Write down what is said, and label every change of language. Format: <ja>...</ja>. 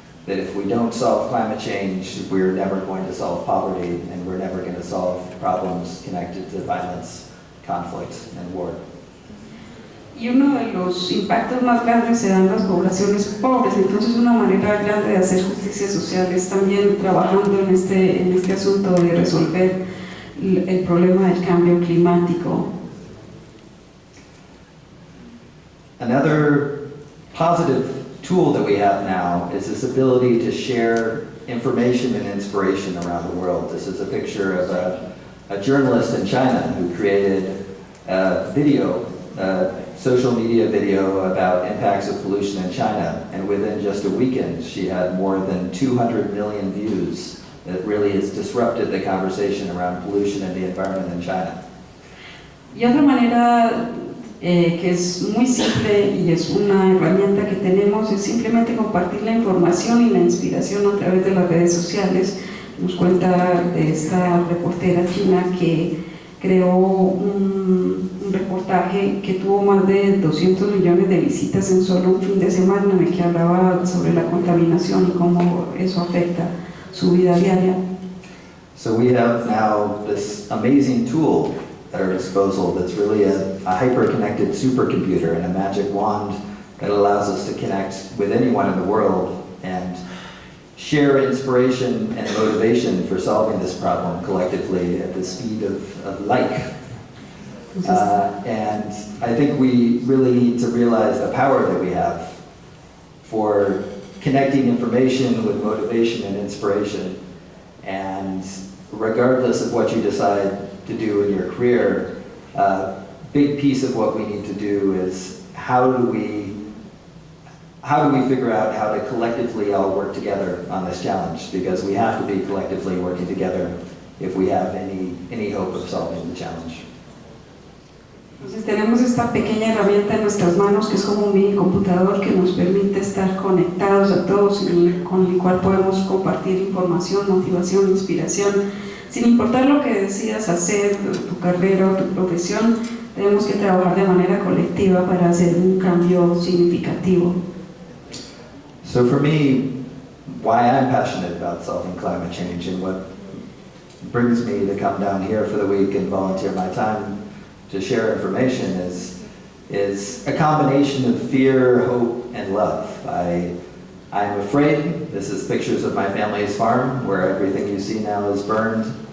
<en>That if we don't solve climate change, we're never going to solve poverty, and we're never going to solve problems connected to violence, conflict, and war.</en> <es>Y uno de los impactos más grandes se dan en las poblaciones pobres, entonces una manera grande de hacer justicia social es también trabajando en este asunto de resolver el problema del cambio climático.</es> <en>Another positive tool that we have now is this ability to share information and inspiration around the world. This is a picture of a journalist in China who created a video, social media video about impacts of pollution in China, and within just a weekend she had more than 200 million views. That really has disrupted the conversation around pollution and the environment in China.</en> <es>Y otra manera que es muy simple y es una herramienta que tenemos es simplemente compartir la información y la inspiración a través de las redes sociales. Nos cuenta de esta reportera china que creó un reportaje que tuvo más de 200 millones de visitas en solo un fin de semana, en el que hablaba sobre la contaminación y cómo eso afecta su vida diaria.</es> <en>So we have now this amazing tool at our disposal that's really a hyper-connected supercomputer and a magic wand that allows us to connect with anyone in the world and share inspiration and motivation for solving this problem collectively at the speed of light. And I think we really need to realize the power that we have for connecting information with motivation and inspiration. And regardless of what you decide to do in your career, a big piece of what we need to do is how do we how do we figure out how to collectively all work together on this challenge? Because we have to be collectively working together if we have any hope of solving the challenge.</en> <es>Entonces tenemos esta pequeña herramienta en nuestras manos que es como un mini computador que nos permite estar conectados a todos y con el cual podemos compartir información, motivación, inspiración. Sin importar lo que decidas hacer, tu carrera o tu profesión, tenemos que trabajar de manera colectiva para hacer un cambio significativo.</es> <en>So for me, why I'm passionate about solving climate change and what brings me to come down here for the week and volunteer my time to share information is a combination of fear, hope, and love. I'm afraid. This is pictures of my family's farm where everything you see now is burned.</en>